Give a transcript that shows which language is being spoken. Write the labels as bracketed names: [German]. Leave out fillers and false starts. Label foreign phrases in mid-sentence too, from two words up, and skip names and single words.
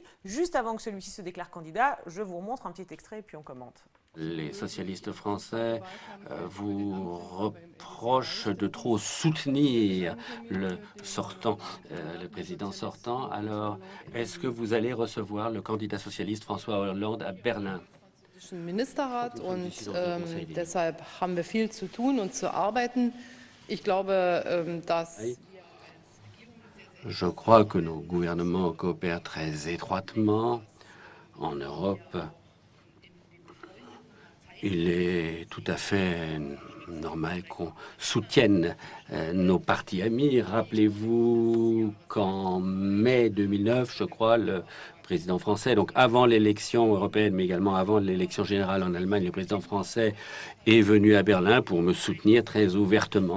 [French] Juste avant que celui-ci se déclare candidat, je vous remontre un petit extrait et puis on commente. Les socialistes français vous reprochent de trop soutenir le président sortant. Alors, est-ce que vous allez recevoir le candidat socialiste François Hollande à Berlin? [German] Ministerrat und deshalb haben wir viel zu tun und zu arbeiten. Ich glaube, dass [French] Je crois que nos gouvernements coopèrent très étroitement en Europe. Il est tout à fait normal qu'on soutienne nos partis amis. Rappelez-vous qu'en mai 2009, je crois, le président français, donc avant l'élection européenne, mais également avant l'élection générale en Allemagne, le président français est venu à Berlin pour me soutenir très ouvertement.